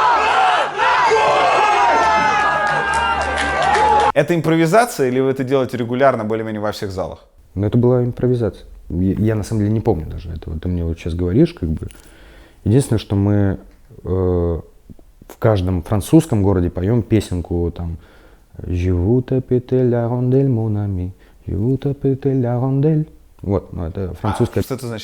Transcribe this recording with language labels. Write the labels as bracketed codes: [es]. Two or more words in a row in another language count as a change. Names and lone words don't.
[ru] Это импровизация или вы это делаете регулярно, более-менее во всех залах? Но это была импровизация. Я на самом деле не помню даже этого. Ты мне вот сейчас говоришь, как бы. Единственное, что мы в каждом французском городе поем песенку там [fr] «Je vous tape la rondelle, mon ami, je vous tape la rondelle». [ru] Вот, ну это французская. Что это значит?